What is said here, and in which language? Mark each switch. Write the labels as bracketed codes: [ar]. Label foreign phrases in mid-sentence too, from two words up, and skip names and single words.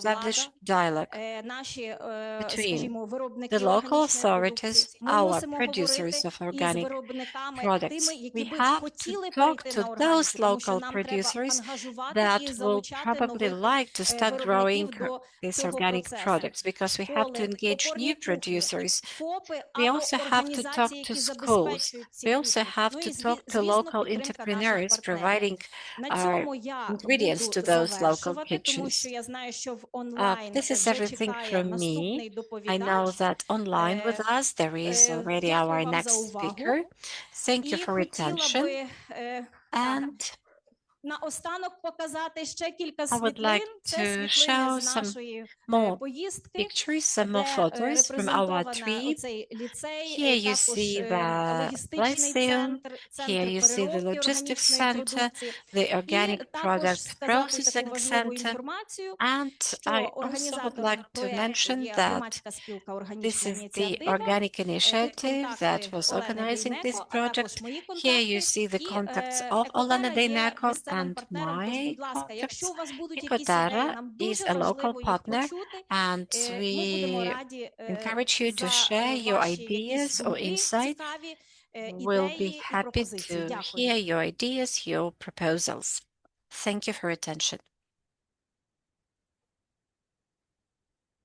[en] establish [uk] влада, [en] dialogue [uk] наші, [en] between [uk] скажімо, [en] the [uk] виробники [en] local [uk] органічної продукції. [en] authorities, [uk] Ми [en] our [uk] мусимо [en] producers [uk] говорити [en] of [uk] із [en] organic [uk] виробниками, [en] products. [uk] тими, які [en] We [uk] би [en] have to [uk] хотіли [en] talk [uk] перейти [en] to [uk] на [en] those [uk] органіку, тому що [en] local [uk] нам треба [en] producers [uk] ангажувати [en] that [uk] і [en] will [uk] залучати [en] probably [uk] нових [en] like to start growing [uk] виробників до [en] these [uk] цього [en] organic [uk] процесу. [en] products because we have to [uk] Школи, [en] engage [uk] опорні [en] new [uk] пункти, [en] producers. [uk] ФОПи [en] We [uk] або [en] also have to [uk] організації, [en] talk to [uk] які [en] schools. [uk] забезпечують ці [en] We also [uk] пункти. [en] have [uk] Ну [en] to [uk] і, [en] talk to [uk] звісно, [en] local [uk] підтримка наших [en] entrepreneurs [uk] партнерів. [en] providing [uk] На [en] our [uk] цьому я [en] ingredients [uk] буду [en] to those local [uk] завершувати, тому що [en] kitchens. [uk] я знаю, що в онлайн [en] This is [uk] вже [en] everything [uk] чекає [en] from me. [uk] наступний [en] I know [uk] доповідач. [en] that online with us there is already [uk] Дякую [en] our [uk] вам за [en] next [uk] увагу. [en] speaker. Thank you [uk] І [en] for [uk] хотіла [en] attention. [uk] би [en] And [uk] наостанок показати ще кілька [en] I would [uk] світлин. [en] like [uk] Це [en] to [uk] світлини [en] show [uk] з [en] some [uk] нашої [en] more [uk] поїздки, [en] pictures, some more [uk] де [en] photos from our [uk] репрезентовано [en] trip. [uk] оцей ліцей, [en] Here you [uk] також [en] see the [uk] логістичний [en] Lyceum. [uk] центр, [en] Here [uk] центр [en] you see the [uk] переробки [en] logistics [uk] органічної [en] center, [uk] продукції. [en] the [uk] І [en] organic [uk] також [en] product [uk] сказати таку [en] processing [uk] важливу [en] center. [uk] інформацію, [en] And [uk] що [en] I also would [uk] організатором [en] like to [uk] проєкту [en] mention [uk] є [en] that [uk] громадська спілка [en] this [uk] «Органічна [en] is the [uk] ініціатива». [en] organic [uk] Тут [en] initiative that [uk] контакти [en] was [uk] Олени [en] organizing this [uk] Дейнеко, а також [en] project. [uk] мої [en] Here you [uk] контакти. [en] see the [uk] І [en] contacts of Olena [uk] Екотера є [en] Deineko [uk] місцевим [en] and [uk] партнером, тож, [en] my [uk] будь ласка, якщо [en] contacts. [uk] у вас будуть якісь ідеї, [en] Ecotera [uk] нам [en] is [uk] дуже [en] a local [uk] важливо їх [en] partner, [uk] почути. [en] and [uk] Ми будемо [en] we [uk] раді [en] encourage you to [uk] за [en] share your [uk] ваші якісь [en] ideas or [uk] думки [en] insights. [uk] цікаві, [en] We'll be [uk] ідеї і [en] happy [uk] пропозиції. [en] to [uk] Дякую. [en] hear your ideas, your proposals. Thank you for your attention.